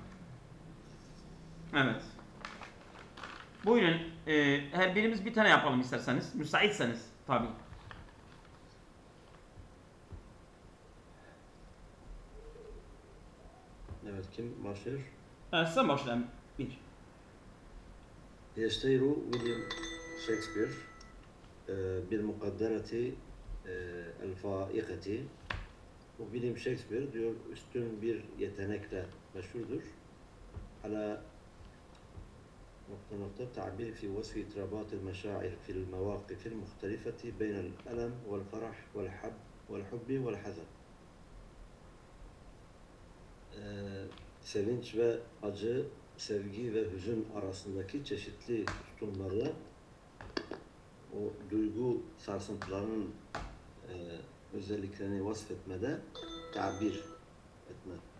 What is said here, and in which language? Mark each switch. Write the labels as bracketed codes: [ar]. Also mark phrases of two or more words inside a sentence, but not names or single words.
[tr] Evet. Buyurun. Her birimiz bir tane yapalım isterseniz. Müsaitseniz tabii. Evet, kim başlıyor? Sen başlayalım. Bir. [ar] يشتهر William Shakespeare بالمقدرة الفائقة. [tr] Bu William Shakespeare diyor üstün bir yetenekle meşhurdur. [ar] Ala تعبير في وصف اضطرابات المشاعر في المواقف المختلفة بين الألم والفرح والحب والحزن. [tr] Sevinç ve acı, sevgi ve hüzün arasındaki çeşitli tutumları, o duygu sarsıntılarının özelliklerini vasfetmede tabir etme.